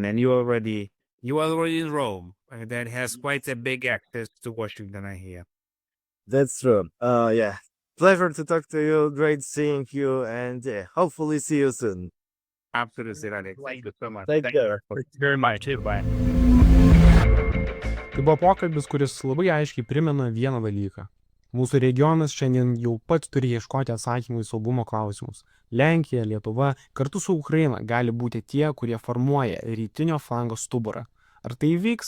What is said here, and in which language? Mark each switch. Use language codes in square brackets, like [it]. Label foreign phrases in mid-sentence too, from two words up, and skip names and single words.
[en] And you are already in Rome. That has quite a big access to Washington, I hear. That's true. Yeah. Pleasure to talk to you. Great seeing you, and hopefully see you soon. Absolutely, Radek. Thank you so much. Take care. Very much. Bye. [lt] Tai buvo pokalbis, kuris labai aiškiai primena vieną dalyką. Mūsų regionas šiandien jau pats turi ieškoti atsakymų į saugumo klausimus. Lenkija, Lietuva kartu su Ukraina gali būti tie, kurie formuoja rytinio flango stuburą. Ar tai įvyks?